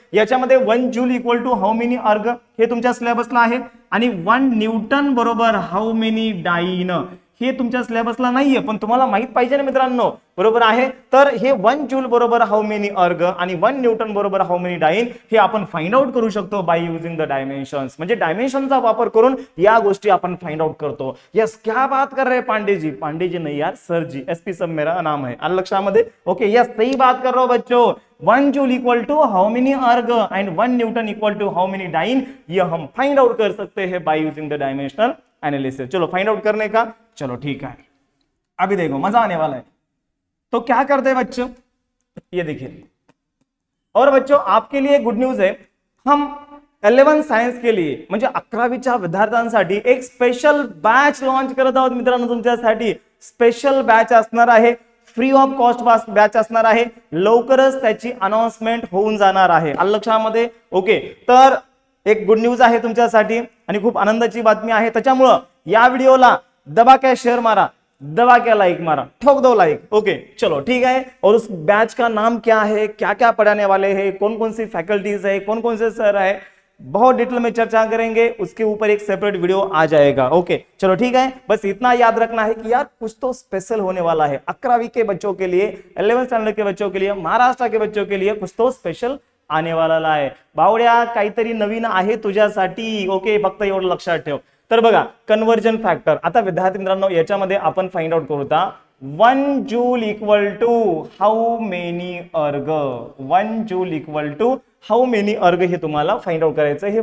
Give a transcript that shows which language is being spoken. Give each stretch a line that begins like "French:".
Marathi: याच्यामध्ये 1 joule
English: equal to how many erg
Marathi: हे तुमच्या सिलेबसला आहे, आणि 1 न्यूटन बरोबर हाऊ मेनी डाईन हे तुमच्या सिलेबसला नाहीये, पण तुम्हाला माहित पाहिजे ना मित्रांनो, बरोबर आहे. तर हे 1 जूल बरोबर हाऊ मेनी अर्ग आणि 1 न्यूटन बरोबर हाऊ मेनी डाईन हे आपण
English: find out
Marathi: करू शकतो
English: By using the dimensions.
Marathi: म्हणजे डायमेन्शनचा वापर करून या गोष्टी आपण फाइंड आउट करतो.
Hindi: यस, क्या बात कर रहे पांडे जी. पांडे जी नहीं यार, सर जी, एसपी सब मेरा नाम है.
Marathi: आलं लक्षामध्ये.
Hindi: ओके यस, सही बात कर रहा हूं बच्चों. 1 joule
English: equal to how many erg
Hindi: and 1 Newton equal to how many dine, ये हम फाइंड आउट कर सकते हैं
English: By using the dimensional analysis.
Hindi: चलो फाइंड आउट करने का, चलो ठीक है, अभी देखो मजा आने वाला है. तो क्या करते हैं बच्चों, ये देखिए. और बच्चों आपके लिए गुड न्यूज है, हम 11 सायन्स के लिए
Marathi: म्हणजे 11वीच्या विद्यार्थ्यांसाठी एक स्पेशल बॅच लॉन्च करत आहोत
Hindi: मित्रांनो.
Marathi: तुमच्यासाठी स्पेशल बॅच असणार आहे,
English: free of cost
Marathi: बॅच असणार आहे. लवकरच त्याची अनाउन्समेंट होऊन जाणार आहे. आलं लक्षामध्ये. ओके, तर एक गुड न्यूज आहे तुमच्यासाठी आणि खूप आनंदाची बातमी आहे. त्याच्यामुळं या व्हिडिओला
Hindi: दबा के शेयर मारा, दबा के लाइक मारा, ठोक दो लाइक. ओके चलो ठीक है. और उस बैच का नाम क्या है, क्या क्या पढ़ाने वाले हैं, कौन कौन सी फैकल्टीज है, कौन कौन से सर है, बहुत डिटेल में चर्चा करेंगे. उसके ऊपर एक सेपरेट वीडियो आ जाएगा. ओके चलो ठीक है. बस इतना याद रखना है कि यार कुछ तो स्पेशल होने वाला है 11वीं के बच्चों के लिए, 11th स्टैंडर्ड के बच्चों के लिए, महाराष्ट्र के बच्चों के लिए कुछ तो स्पेशल आने वाला
Marathi: आहे. बावड्या काहीतरी नवीन आहे तुझ्यासाठी. ओके, फक्त एवढं लक्षात ठेव. तर बघा, कन्वर्जन फॅक्टर. आता विद्यार्थी मित्रांनो याच्यामध्ये आपण फाइंड आउट करू. 1 joule equal to how many अर्ग, 1 joule equal to how many अर्ग हे तुम्हाला फाइंड आउट करायचं.